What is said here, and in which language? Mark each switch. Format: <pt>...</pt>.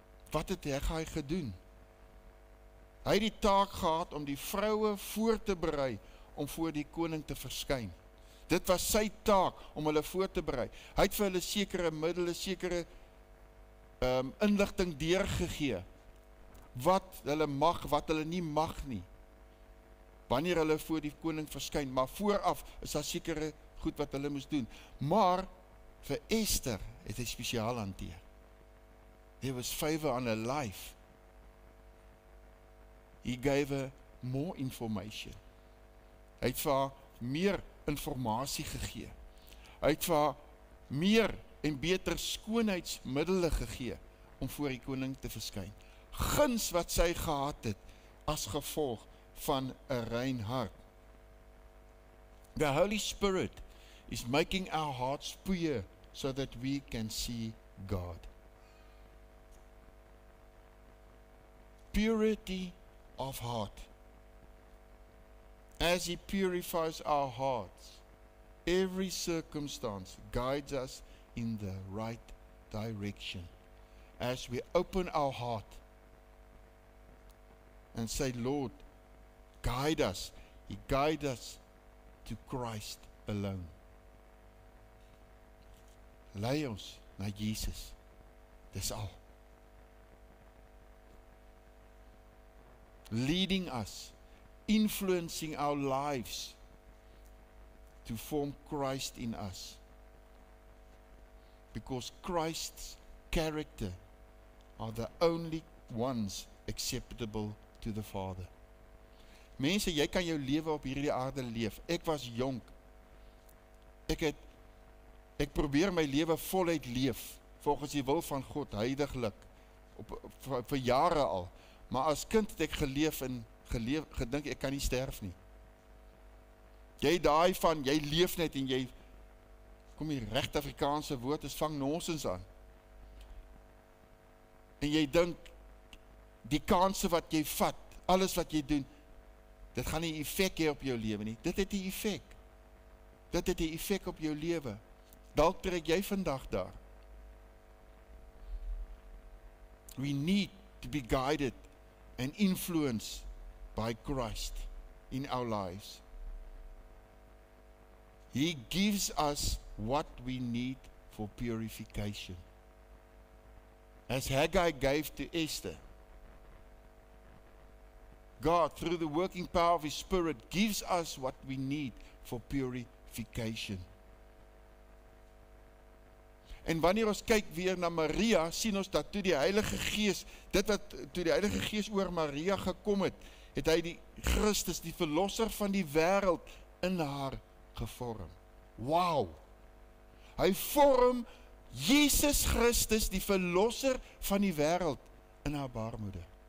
<af>Wat het Hegai gedoen? Hy het die taak gehad om die vroue voor te berei om voor die koning te verskyn. Dit was sy taak om hulle voor te berei. Hy het vir hulle sekere middele, sekere inligting deurgegee. Wat hulle mag, wat hulle nie mag nie. Wanneer hulle voor die koning verskyn, maar vooraf is daar sekere goed wat hulle moes doen. Maar vir Ester het hy spesiaal hanteer.</af> <en>There was favor on her life. He gave her more information.</en> <af>Hy het vir haar meer informasie gegee. Hy het vir haar meer en beter skoonheidsmiddele gegee om voor die koning te verskyn. Guns wat sy gehad het as gevolg van 'n rein hart.</af> <en>The Holy Spirit is making our hearts pure so that we can see God. Purity of heart. As He purifies our hearts, every circumstance guides us in the right direction. As we open our heart and say, Lord, guide us. He guides us to Christ alone.</en> <af>Lei ons na Jesus. Dis al.</af> <en>Leading us, influencing our lives to form Christ in us. Because Christ's character are the only ones acceptable to the Father.</en> <af>Mense, jy kan jou lewe op hierdie aarde leef. Ek was jonk. Ek probeer my lewe voluit leef, volgens die wil van God, heiliglik, vir jare al. Maar as kind het ek geleef en gedink ek kan nie sterf nie. Jy daai van, jy leef net en jy, kom hier, regte Afrikaanse woord is vang nonsens aan. En jy dink, die kanse wat jy vat, alles wat jy doen, dit gaan nie effek hê op jou lewe nie. Dit het die effek. Dit het die effek op jou lewe. Dalk trek jy vandag daar.</af> <en>We need to be guided and influenced by Christ in our lives. He gives us what we need for purification. As Haggai gave to Esther, God, through the working power of His Spirit, gives us what we need for purification.</en> <af>En wanneer ons kyk weer na Maria, sien ons dat toe die Heilige Gees, toe die Heilige Gees oor Maria gekom het, het hy die Christus, die verlosser van die wêreld, in haar gevorm. Wow! Hy vorm Jesus Christus, die verlosser van die wêreld, in haar baarmoeder.</af>